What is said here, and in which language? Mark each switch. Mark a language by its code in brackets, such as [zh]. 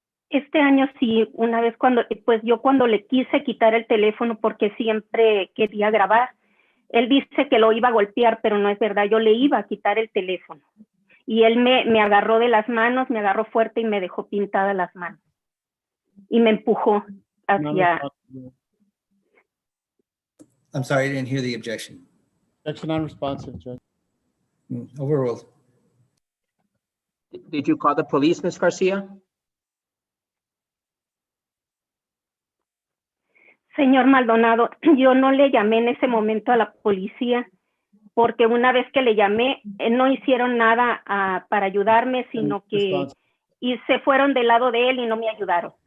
[es] Este año sí, una vez cuando le quise quitar el teléfono porque siempre quería grabar, él dice que lo iba a golpear, pero no es verdad, yo le iba a quitar el teléfono. Y él me agarró de las manos, me agarró fuerte y me dejó pintadas las manos. Y me empujó hacia... [en] I'm sorry, I didn't hear the objection. Objection non-responsive, Judge. Overruled. Did you call the police, Ms. Garcia? [es] Señor Maldonado, yo no le llamé en ese momento a la policía porque una vez que le llamé, no hicieron nada para ayudarme, sino que se fueron del lado de él y no me ayudaron.